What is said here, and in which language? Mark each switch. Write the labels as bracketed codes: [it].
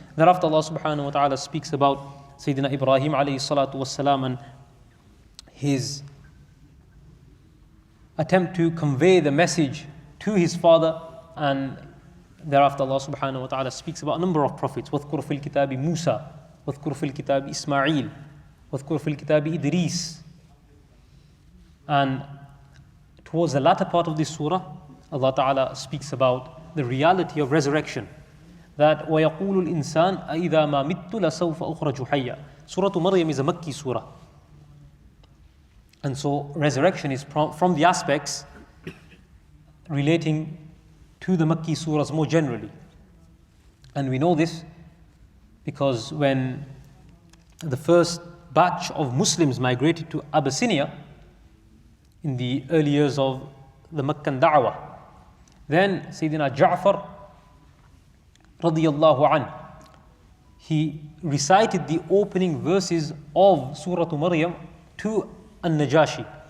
[en] Thereafter Allah subhanahu wa ta'ala speaks about Sayyidina Ibrahim alayhi salatu wassalam and his attempt to convey the message to his father, and thereafter Allah subhanahu wa ta'ala speaks about a number of prophets. [ar] وَاذْكُرْ فِي الْكِتَابِ مُوسَى وَاذْكُرْ فِي الْكِتَابِ إِسْمَاعِيلَ وَاذْكُرْ فِي الْكِتَابِ إِدْرِيسَ. [en] And towards the latter part of this surah, Allah ta'ala speaks about the reality of resurrection. [ar] That وَيَقُولُ الْإِنسَانُ أَإِذَا مَا مِتُّ لَسَوْفَ أُخْرَجُ حَيًّا. [en] Surah Maryam is a Makki surah. And so resurrection is from the aspects relating to the Makki surahs more generally. And we know this because when the first batch of Muslims migrated to Abyssinia in the early years of the Meccan Da'wah, then Sayyidina Ja'far radiyallahu anhu, he recited the opening verses of Surah Maryam to An-Najashi.